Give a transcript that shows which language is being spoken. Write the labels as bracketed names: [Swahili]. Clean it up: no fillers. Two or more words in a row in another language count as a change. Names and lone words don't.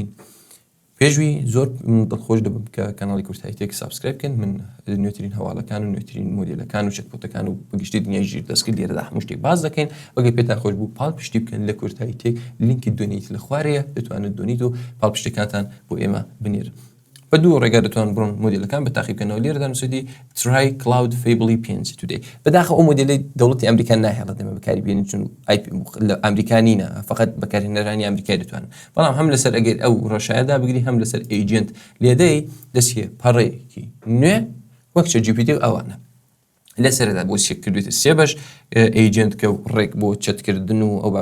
[Central Kurdish] پێشوی زۆر دڵخۆش دەبم کە کاناڵی کورتاییتێک سابسکرایب بکەن من نوێترین هەواڵەکان و نوێترین مۆدیلەکان و چەتبۆتەکان و بەگشتی دنیای ژیر دەستکرد لێرەدا هەموو شتێک باز دەکەین وەگەر پێتان خۆش بوو پاڵپشتی بکەن لە کورتاییتێک لینکی دۆنیت لە خوارەیە دەتوانێت دۆنیت و پاڵپشتەکانتان بۆ ئێمە بنێرن. بە دوو ڕێگا دەتوان بڕۆن مۆدیلەکان بە تاقیبکەنەوە لێرەدا نووسیدی [English] try cloud fably 5 today [Central Kurdish] بەداخە ئەو مۆدیلی دەوڵەتی ئەمریکا ناهێڵێت ئێمە بەکاری بێنین چون لە ئەمریکا نینە فقط بەکارهێنەرانی ئەمریکای دەتوانن بەڵام هەم لەسەر ئەگەر ئەو ڕەشایەدا بگری هەم لەسەر ئێجنت لێدەی دەستیە پەڕەیەکی نوێ وەک ChatGPT ئەوانە لەسەردا بۆ کردوێتە سێ بەش ئەیجنت کە ڕێک بۆ چەتکردن و ئەو